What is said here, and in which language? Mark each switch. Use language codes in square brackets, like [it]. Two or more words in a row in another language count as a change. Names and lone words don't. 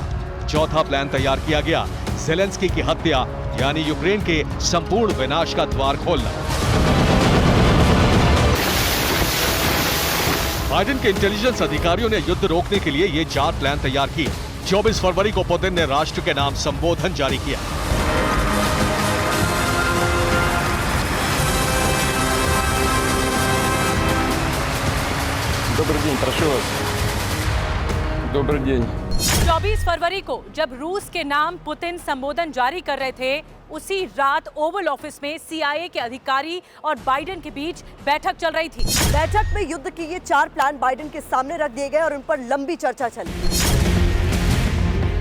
[hi] चौथा प्लान तैयार किया गया ज़ेलेंस्की की हत्या, यानी यूक्रेन के संपूर्ण विनाश का द्वार खोलना। बाइडेन के इंटेलिजेंस अधिकारियों ने युद्ध रोकने के लिए ये 4 प्लान तैयार किए। 24 फरवरी को पुतिन ने राष्ट्र के नाम संबोधन जारी किया। [ru] Добрый день, прошу вас. Добрый день. [hi] 24 फरवरी को जब रूस के नाम पुतिन संबोधन जारी कर रहे थे, उसी रात ओवल ऑफिस में CIA के अधिकारी और बाइडेन के बीच बैठक चल रही थी। बैठक में युद्ध के ये 4 प्लान बाइडेन के सामने रख दिए गए और उन पर लंबी चर्चा चली।